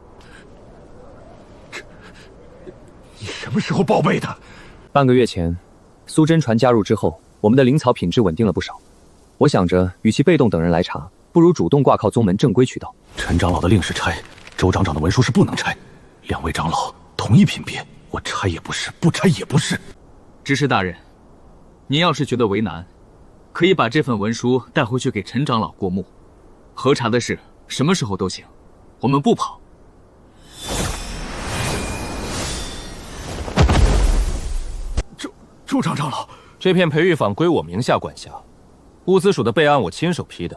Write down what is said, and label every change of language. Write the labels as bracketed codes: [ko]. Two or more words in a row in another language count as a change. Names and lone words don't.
[zh] 你什麼時候報備的？半個月前，蘇真傳加入之後，我們的靈草品質穩定了不少。我想着，與其被動等人來查，不如主動掛靠宗門正規渠道。陳長老的令是拆，周長長的文書是不能拆。兩位長老同一品别，我拆也不是，不拆也不是。执事大人，您要是觉得为难，可以把这份文書带回去給陳長老過目。核查的事，什麼時候都行，我們不跑。周長老，這片培育坊歸我名下管轄，物資署的備案我親手批的。